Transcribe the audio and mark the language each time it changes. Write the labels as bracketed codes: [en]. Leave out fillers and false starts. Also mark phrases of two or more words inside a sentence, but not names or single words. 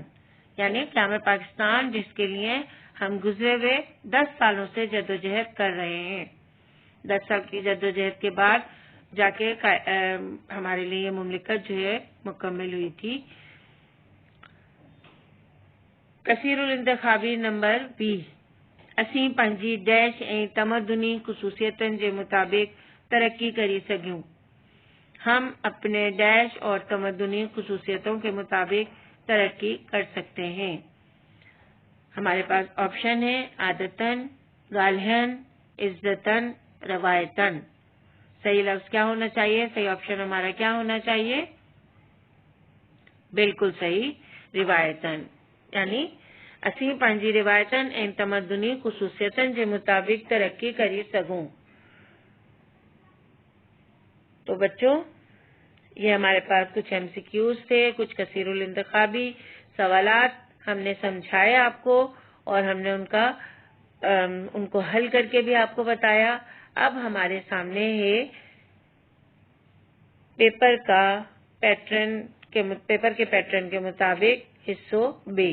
[ur] یعنی قیام پاکستان جس کے لیے ہم گزرے ہوئے 10 سالوں سے جدوجہد کر رہے ہیں. 10 سال کی جدوجہد کے بعد جا کے ہمارے لیے یہ مملکت جو ہے مکمل ہوئی تھی. کثیر الانتخابی نمبر 20, [sd] असीं पंहिंजी डैश ऐं तमदुनी ख़ुसूसियतनि जे मुताबिक तरक्की करी सघूं। [ur] ہم اپنے ڈیش اور تمدنی خصوصیتوں کے مطابق ترقی کر سکتے ہیں. ہمارے پاس آپشن ہے عادتاً، گالھن، عزتاً، روایتاً. صحیح لفظ کیا ہونا چاہیے؟ صحیح آپشن ہمارا کیا ہونا چاہیے? بالکل صحیح، روایتاً. [sd] यानी असीं पंहिंजी रिवायतन ऐं तमदुनी ख़ुसूसियतनि जे मुताबिक तरक्की करी सघूं। [ur] تو بچو، یہ ہمارے پاس کچھ MCQs تھے، کچھ کثیر الانتخابی سوالات ہم نے سمجھائے آپ کو اور ہم نے ان کو حل کر کے بھی آپ کو بتایا. اب ہمارے سامنے ہے پیپر کے پیٹرن کے مطابق حصوں بے.